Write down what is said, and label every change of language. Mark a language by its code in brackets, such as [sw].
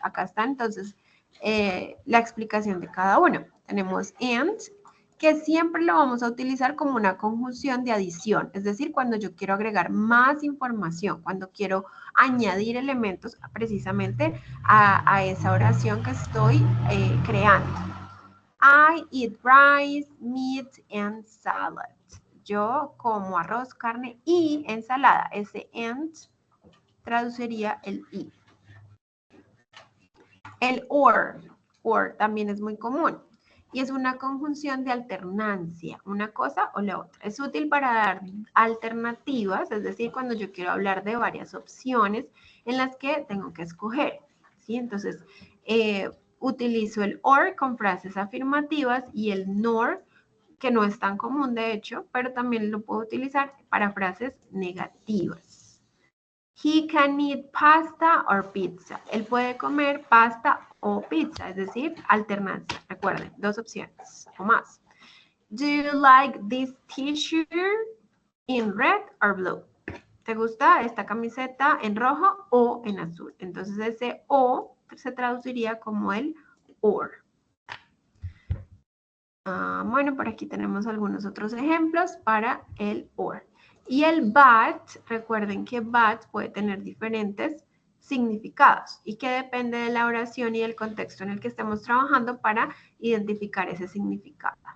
[es] Acá está entonces la explicación de cada uno. Tenemos and, que siempre lo vamos a utilizar como una conjunción de adición, es decir, cuando yo quiero agregar más información, cuando quiero añadir elementos precisamente a esa oración que estoy creando. [en] I eat rice, meat and salad. [es] Yo como arroz, carne y ensalada. Ese and traduciría el y. El or también es muy común y es una conjunción de alternancia, una cosa o la otra. Es útil para dar alternativas, es decir, cuando yo quiero hablar de varias opciones en las que tengo que escoger, ¿sí? Entonces, utilizo el or con frases afirmativas y el nor, que no es tan común de hecho, pero también lo puedo utilizar para frases negativas. [en] He can eat pasta or pizza. [es] Él puede comer pasta o pizza, es decir, alternancia. Recuerden, dos opciones o más. [en] Do you like this t-shirt in red or blue? [es] ¿Te gusta esta camiseta en rojo o en azul? Entonces ese o se traduciría como el or. Bueno, por aquí tenemos algunos otros ejemplos para el or. Y el but, recuerden que but puede tener diferentes significados y que depende de la oración y del contexto en el que estemos trabajando para identificar ese significado.